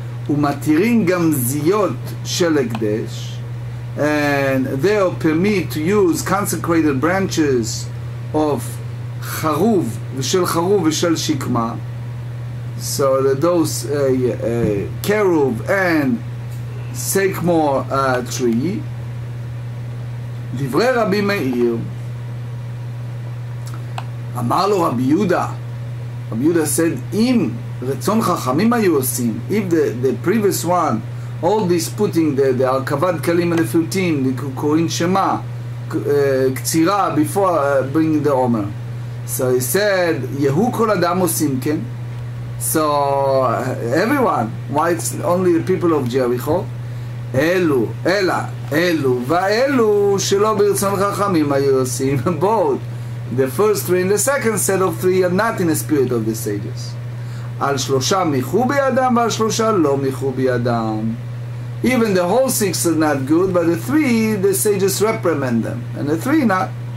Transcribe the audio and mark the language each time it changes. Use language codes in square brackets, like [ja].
[he] ומתירים גמזיות של הקדש, [en] and they are permitted to use consecrated branches of [he] חרוב ושל שקמה. [en] So that those carob and sycamore tree. [he] דברי רבי מאיר, אמר לו רבי יהודה, רבי יהודה said, אם רצון חכמים היו עושים, [en] if the previous one, all this putting the [he] הרכבת דקלים הנפלטים, קוראים שמה, קצירה, [en] before bringing the omer. So he said, [he] יהו כל אדם עושים כן? [en] So everyone, why it's only the people of Jericho? [he] אלו ואלו שלא ברצון חכמים היו עושים, [en] both the first 3 and the second set of 3 are not in the spirit of the sages. [he] על 3 מיחו בידם ועל 3 לא מיחו בידם. [en] Even the whole 6 are not good, but the 3 the sages reprimand them, and the 3 not.